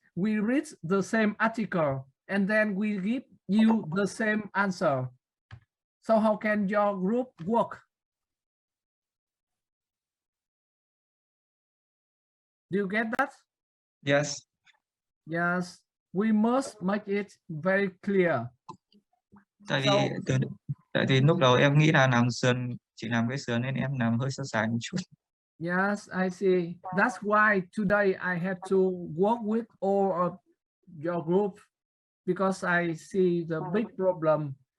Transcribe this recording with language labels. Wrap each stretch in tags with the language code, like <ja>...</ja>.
<en>We read the same article, and then we give you the same answer. So how can your group work? Do you get that? Yes. Yes, we must make it very clear.</en> <vi>Tại vì lúc đầu em nghĩ là làm sườn, chỉ làm cái sườn nên em làm hơi sơ sài một chút.</vi> <en>Yes, I see. That's why today I had to work with all of your group, because I see the big problem.</en>